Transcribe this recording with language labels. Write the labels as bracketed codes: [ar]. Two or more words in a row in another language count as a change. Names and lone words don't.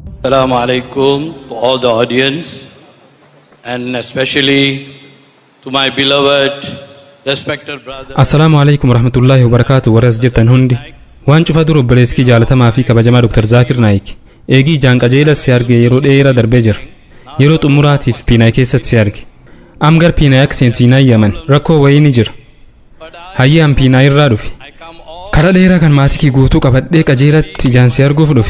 [ar] السلام عليكم [en] to all the audience and especially to my beloved, respected brother. [ar] السلام عليكم ورحمة الله وبركاته. [om] Warras jirtan hundi waan cufa dur obboleeskii jaalatamaa fi kabajamaa Dr. Zaakir Naayik eegii jaan qajeela si arge yeroo dheeraa darbee jira. Yeroo xumuraatiif Piinaay keessatti si arge. Amgar Piinaay akka seensiinaa yaman rakkoo wayii ni jira. Hayyaan Piinaay irraa dhufe. Karaa dheeraa kan maatikii guutuu qabadhee qajeelatti jaan si arguuf dhufe.